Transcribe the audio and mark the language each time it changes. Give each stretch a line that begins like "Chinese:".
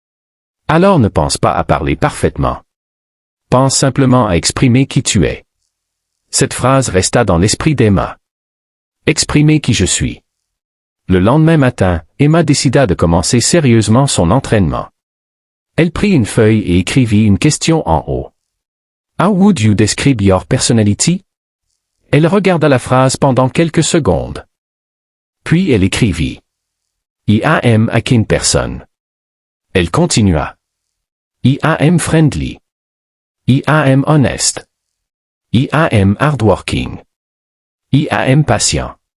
French: « Alors ne pense pas à parler parfaitement. Pense simplement à exprimer qui tu es. » Cette phrase resta dans l'esprit d'Emma. Exprimer qui je suis. Le lendemain matin, Emma décida de commencer sérieusement son entraînement. Elle prit une feuille et écrivit une question en haut.
English: How would you describe your personality?
French: Elle regarda la phrase pendant quelques secondes. Puis elle écrivit.
English: I am a kind person.
French: Elle continua.
English: I am friendly. I am honest. I am hardworking. I am patient.